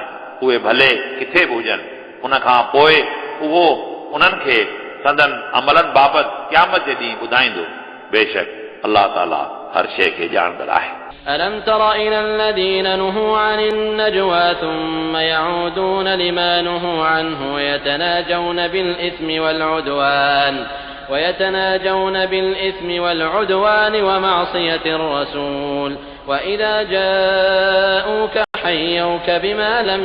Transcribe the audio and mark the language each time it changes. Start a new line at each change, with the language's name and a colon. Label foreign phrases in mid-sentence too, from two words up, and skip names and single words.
Sindhi: उहे भले किथे बि हुजनि, उन खां पोइ उहो उन्हनि खे संदन अमलनि बाबति क़यामत जे ॾींहुं ॿुधाईंदो। बेशक अलाह ताला हर शइ खे ॼाणंदड़ आहे।
Arabic: ألم تر إلى الذين نهوا عن النجوى ثم يعودون لما نهوا عنه ويتناجون بالإثم والعدوان ومعصية الرسول وإذا جاءوك حيوك بما